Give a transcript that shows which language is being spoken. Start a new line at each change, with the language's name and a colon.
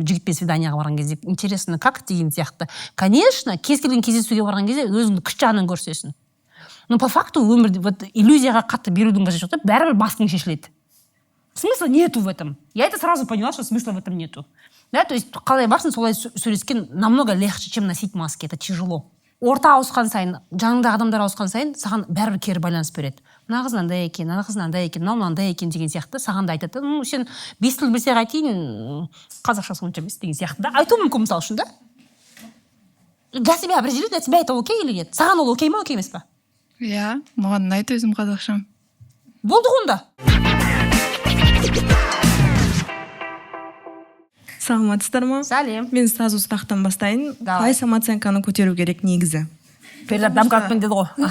Kazakh: Жігітпен свиданияға барған кезде,
Russian: интересно, как
Kazakh: деген сияқты. Конечно, кез келген кездесуге барған кезде өзіңді күш жағынан көрсесің.
Russian: Но по факту
Kazakh: өмірде вот иллюзияға қатты берудің қажеті жоқ та, бәрібір басың шешіледі.
Russian: Смысла нету в этом. Я это сразу поняла, что смысла в этом нету. Да, то есть
Kazakh: қалай барсың, солай сөйлескен
Russian: намного легче, чем носить маски. Это тяжело.
Kazakh: Орта ауысқан сайын, жаныңда адамдар ауысқан сайын, саған бәрібір кері байланыс береді. Мына қыз мынандай екен, ана қыз мынандай екен, мынау мынандай екен деген сияқты саған да айтады. Сен 5 тіл білсең айтайын, қазақшасы онша емес деген сияқты да. Айту мүмкін мысалы үшін да.
Russian: Для себя определить, для тебя это окей или нет?
Kazakh: Саған ол окей ма, окей емес па? Иә, маған ұнайды өзім қазақшам. Болды онда. Саламатсыздар ма? Сәлем. Мен сразу сұрақтан бастайын. Қалай самооценканы көтеру керек негізі? Перед дамкатпен деді ғой.